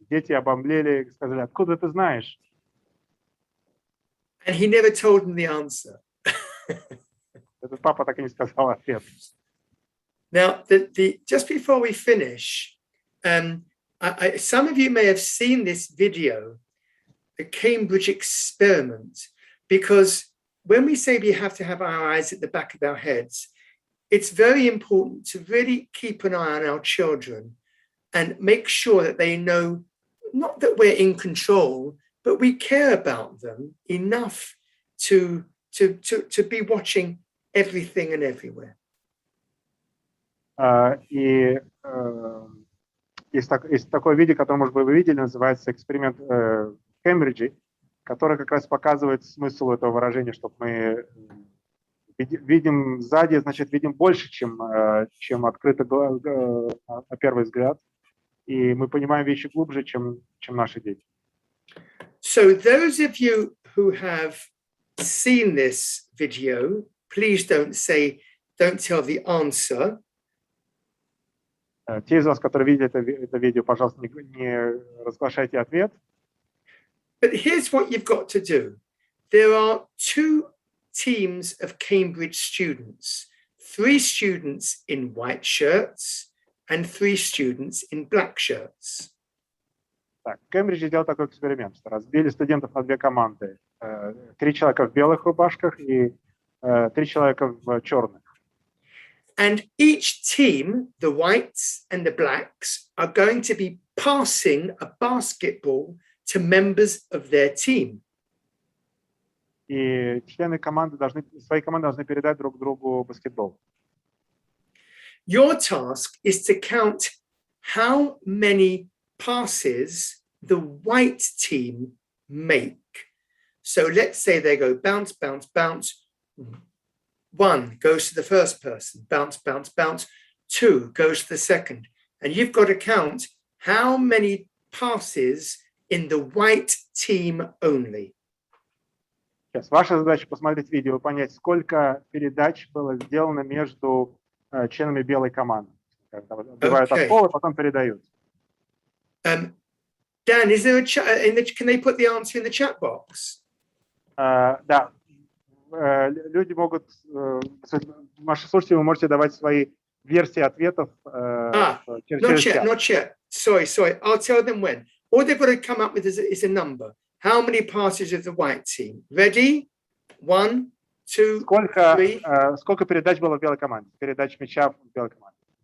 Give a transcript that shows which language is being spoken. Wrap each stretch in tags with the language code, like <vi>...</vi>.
<ru>Дети обомлели и сказали: откуда ты знаешь?</ru> <en>And he never told them the answer.</en> <ru>Этот папа так и не сказал ответ.</ru> <en>Now, just before we finish, some of you may have seen this video, the Cambridge experiment, because when we say we have to have our eyes at the back of our heads, it's very important to really keep an eye on our children and make sure that they know, not that we're in control, but we care about them enough to be watching everything and everywhere.</en> <ru>И есть такое видео, которое, может быть, вы видели, называется «Эксперимент в Кембриджи», который как раз показывает смысл этого выражения, что мы видим сзади, значит, видим больше, чем открыто на первый взгляд, и мы понимаем вещи глубже, чем наши дети.</ru> <en>So those of you who have seen this video, please don't tell the answer.</en> <ru>Те из вас, которые видели это видео, пожалуйста, не разглашайте ответ.</ru> <en>But here's what you've got to do. There are 2 teams of Cambridge students, 3 students in white shirts and 3 students in black shirts.</en> <ru>Так, в Кембридже делал такой эксперимент, что разбили студентов на 2 команды. 3 человека в белых рубашках и 3 человека в черных.</ru> <en>And each team, the whites and the blacks, are going to be passing a basketball to members of their team.</en> <ru>И члены своей команды должны передать друг другу баскетбол.</ru> <en>Your task is to count how many passes the white team make. So let's say they go bounce, bounce, bounce. 1 goes to the first person, bounce, bounce, bounce. 2 goes to the second. And you've got to count how many passes in the white team only.</en> <ru>Сейчас ваша задача посмотреть видео и понять, сколько передач было сделано между членами белой команды. Отбивают от пола, потом передают.</ru> <en>Dan, is there a chat? Can they put the answer in the chat box?</en> <ru>Да, люди могут, ваши слушатели, вы можете давать свои версии ответов.</ru> <en>Not yet. Sorry. I'll tell them when. All they've got to come up with is a number. How many passes of the white team? Ready? 1, 2, 3.</en> <ru>Сколько передач было в белой команде? Передач мяча в белой команде.</ru>